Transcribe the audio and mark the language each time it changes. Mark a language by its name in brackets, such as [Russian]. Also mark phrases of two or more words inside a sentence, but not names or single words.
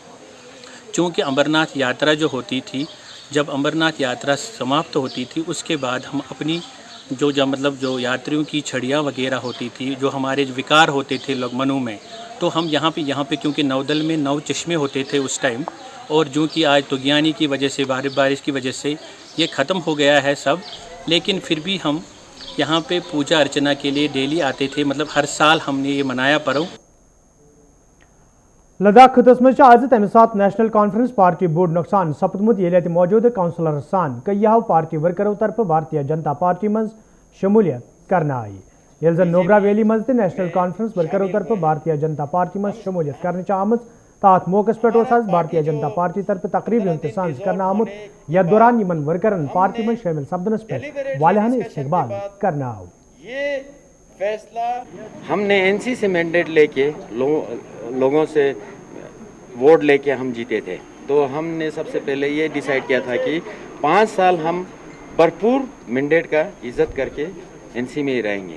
[Hindi] चूँकि अमरनाथ यात्रा जो होती थी, जब अमरनाथ यात्रा समाप्त होती थी उसके बाद हम अपनी जो यात्रियों की छड़ियाँ वगैरह होती थी, जो हमारे विकार होते थे लोग मनु में, तो हम यहाँ पे क्योंकि नवदल में 9 चश्मे होते थे उस टाइम, और जो कि आज तुगयानी की वजह से बारिश की वजह से ये ख़त्म हो गया है सब, लेकिन फिर भी हम यहाँ पे पूजा अर्चना के लिए डेली आते थे। मतलब हर साल हमने ये मनाया पर्व। [Kashmiri] लद्दाख खितस मज आज तम सात नेशनल कॉन्फ्रेंस पार्टी बोर्ड नुकसान सपदमुत ये मौजूदा काउंसलर सान कईयाव पार्टी वर्करों तरफ भारतीय जनता पार्टी मज शमूलियत करना आई। ये जन नोबरा वैली मज नेशनल कॉन्फ्रेंस वर्करों तरफ भारतीय जनता पार्टी मज शमूलियत करने आमत। तथ मौके पे भारतीय जनता पार्टी तरफ तकरीबन सांस करना आमुत। यह दौरान इन वर्करन पार्टी में शामिल सपदनस पर वालिहाना इस्तकबाल करना आउ। [Hindi] ये फैसला हमने एनसी से मैंडेट लेके लोगों से वोट लेके हम जीते थे, तो हमने सबसे पहले ये डिसाइड किया था कि 5 साल हम भरपूर मैंडेट का इज्जत करके एनसी में ही रहेंगे।